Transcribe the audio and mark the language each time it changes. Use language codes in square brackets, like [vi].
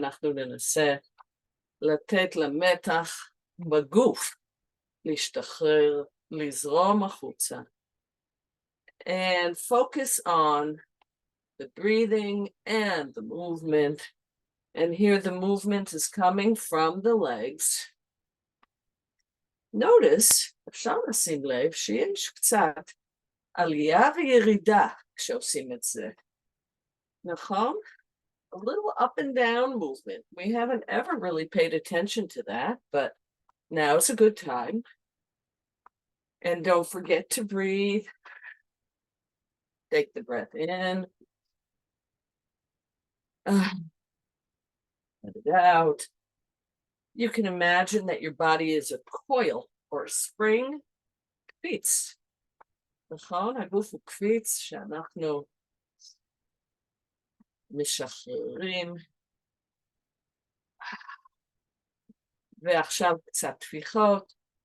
[he] אנחנו ננסה לתת למתח בגוף להשתחרר, לזרום החוצה, [en] and focus on the breathing and the movement. And here the movement is coming from the legs. [he] Notice, אפשר לשים לב שיש קצת עלייה וירידה כשעושים את זה. נכון? [en] A little up and down movement. We haven't ever really paid attention to that, but now is a good time. And don't forget to breathe. Take the breath in. Let it out. You can imagine that your body is a coil or a spring, [he] קפיץ, נכון? הגוף הוא קפיץ שאנחנו משחררים, ועכשיו קצת טפיחות.